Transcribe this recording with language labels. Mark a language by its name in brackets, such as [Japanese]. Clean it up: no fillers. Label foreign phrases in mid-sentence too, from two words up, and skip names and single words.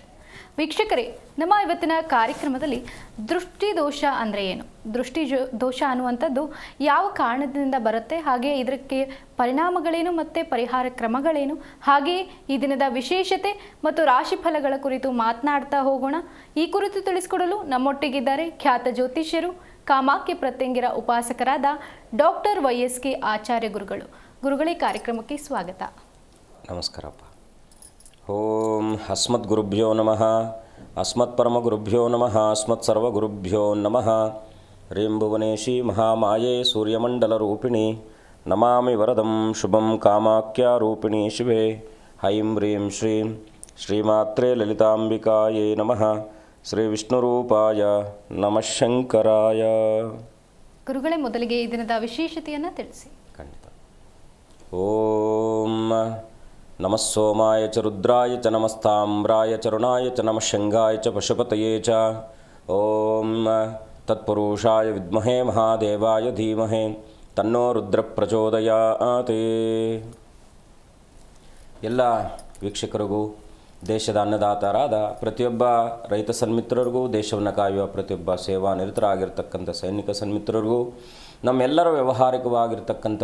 [Kannada] ವೀಕ್ಷಕರೇ, ನಮ್ಮ ಇವತ್ತಿನ ಕಾರ್ಯಕ್ರಮದಲ್ಲಿ ದೃಷ್ಟಿ ದೋಷ ಅಂದರೆ ಏನು, ದೃಷ್ಟಿ ದೋಷ ಅನ್ನುವಂಥದ್ದು ಯಾವ ಕಾರಣದಿಂದ ಬರುತ್ತೆ, ಹಾಗೆ ಇದಕ್ಕೆ ಪರಿಣಾಮಗಳೇನು ಮತ್ತು ಪರಿಹಾರ ಕ್ರಮಗಳೇನು, ಹಾಗೆಯೇ ಈ ದಿನದ ವಿಶೇಷತೆ ಮತ್ತು ರಾಶಿಫಲಗಳ ಕುರಿತು ಮಾತನಾಡ್ತಾ ಹೋಗೋಣ. ಈ ಕುರಿತು ತಿಳಿಸಿಕೊಡಲು ನಮ್ಮೊಟ್ಟಿಗಿದ್ದಾರೆ ಖ್ಯಾತ ಜ್ಯೋತಿಷ್ಯರು, ಕಾಮಾಖ್ಯ ಪ್ರತ್ಯಂಗಿರ ಉಪಾಸಕರಾದ ಡಾಕ್ಟರ್ YSK ಆಚಾರ್ಯ ಗುರುಗಳು. ಗುರುಗಳೇ, ಕಾರ್ಯಕ್ರಮಕ್ಕೆ ಸ್ವಾಗತ. ನಮಸ್ಕಾರಪ್ಪ. [Sanskrit] ಓಂ ಅಸ್ಮದ್ ಗುರುಭ್ಯೋ ನಮಃ, ಅಸ್ಮತ್ ಪರಮ ಗುರುಭ್ಯೋ ನಮಃ, ಅಸ್ಮತ್ ಸರ್ವ ಗುರುಭ್ಯೋ ನಮಃ. ಹ್ರೀಂ ಭುವನೇಶಿ ಮಹಾಮಾಯೇ ಸೂರ್ಯಮಂಡಲ ರೂಪಿಣಿ ನಮಾಮಿ ವರದಂ ಶುಭಂ ಕಾಮಾಖ್ಯ ರೂಪಿಣಿ ಶಿವೆ. ಹೈಂ ಹ್ರೀಂ ಶ್ರೀಂ ಶ್ರೀಮಾತ್ರೇ ಲಲಿತಾಂಬಿಕಾಯೇ ನಮಃ. ಶ್ರೀ ವಿಷ್ಣುರೂಪಾಯ ನಮಃ ಶಂಕರಾಯ. [Kannada] ಗುರುಗಳೇ, ಮೊದಲಿಗೆ ಈ ದಿನದ ವಿಶೇಷತೆಯನ್ನು ತಿಳಿಸಿ. ಖಂಡಿತ. [Sanskrit] ಓಂ ನಮಃ ಸೋಮಾಯ ಚ ರುದ್ರಾಯ ಚ ನಮಸ್ತಾಮ್ರಾಯ ಚರುಣಾಯ ಚ ನಮಃ ಶಂಗಾಯ ಚ ಪಶುಪತಯೇ ಚ. ಓಂ ತತ್ಪುರುಷಾಯ ವಿದ್ಮಹೇ ಮಹಾದೇವಾಯ ಧೀಮಹಿ ತನ್ನೋ ರುದ್ರ ಪ್ರಚೋದಯಾತ್. [Kannada] ಎಲ್ಲ ವೀಕ್ಷಕರಿಗೂ, ದೇಶದ ಅನ್ನದಾತರಾದ ಪ್ರತಿಯೊಬ್ಬ ರೈತ ಸನ್ಮಿತ್ರರಿಗೂ, ದೇಶವನ್ನು ಕಾಯುವ ಪ್ರತಿಯೊಬ್ಬ ಸೇವಾ ನಿರತರಾಗಿರ್ತಕ್ಕಂಥ ಸೈನಿಕ ಸನ್ಮಿತ್ರರಿಗೂ, ನಮ್ಮೆಲ್ಲರ ವ್ಯಾವಹಾರಿಕವಾಗಿರ್ತಕ್ಕಂಥ